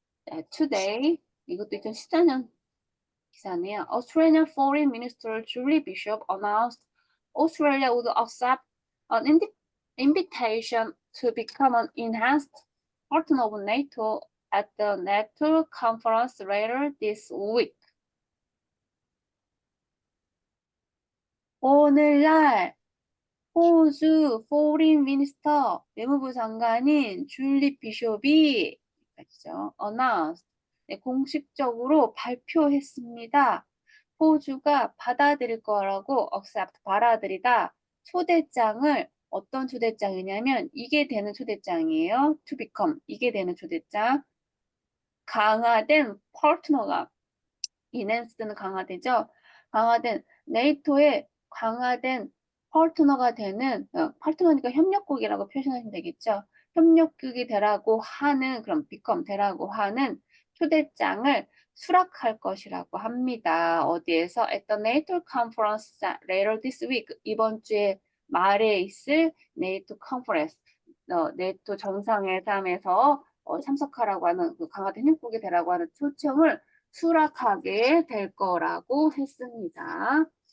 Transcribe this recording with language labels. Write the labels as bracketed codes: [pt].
[ko] 네, today 이것도 2014년 기사네요. [en] Australian Foreign Minister Julie Bishop announced Australia would accept an invitation to become an enhanced partner of NATO at the NATO conference later this week. [ko] 오늘날 호주 포린 미니스터 외무부 장관인 줄리 비숍이 그죠? announce 네, 공식적으로 발표했습니다. 호주가 받아들일 거라고 accept 받아들이다 초대장을 어떤 초대장이냐면 이게 되는 초대장이에요. to become 이게 되는 초대장 강화된 파트너가 enhance는 강화되죠. 강화된 네이토의 강화된 파트너가 되는 파트너니까 협력국이라고 표현하시면 되겠죠. 협력국이 되라고 하는 그럼 become 되라고 하는 초대장을 수락할 것이라고 합니다. 어디에서? [en] At the NATO conference later this week. [ko] 이번 주에 말에 있을 NATO conference, 네이토 정상회담에서 참석하라고 하는 그 강화된 협력국이 되라고 하는 초청을 수락하게 될 거라고 했습니다.